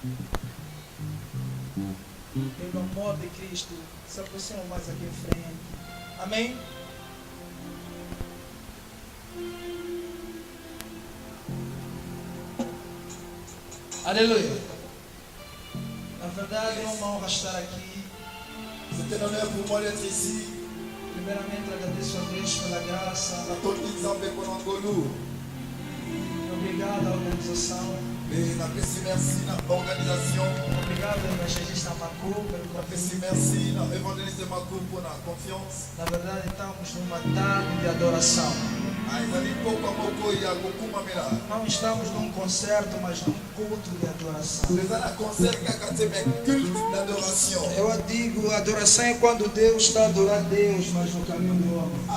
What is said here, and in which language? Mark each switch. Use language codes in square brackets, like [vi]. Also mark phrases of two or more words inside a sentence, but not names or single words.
[pt] Pelo amor de Cristo, se aproximam mais aqui em frente. Amém? Aleluia. Na verdade, é uma honra estar aqui. [fr] C'est un honneur pour moi d'être ici. [pt] Primeiramente, agradeço a Deus pela graça. Obrigado à organização. [fr] Merci à l'organisation. [pt] Obrigado ao evangelista Marco pelo convite. [fr] Merci à l'évangéliste Marco pour la confiance. [pt] Na verdade, estamos numa tarde de adoração. Não estamos num concerto, mas num culto de adoração. Eu digo, adoração é quando Deus está a adorar Deus, mas no caminho do homem.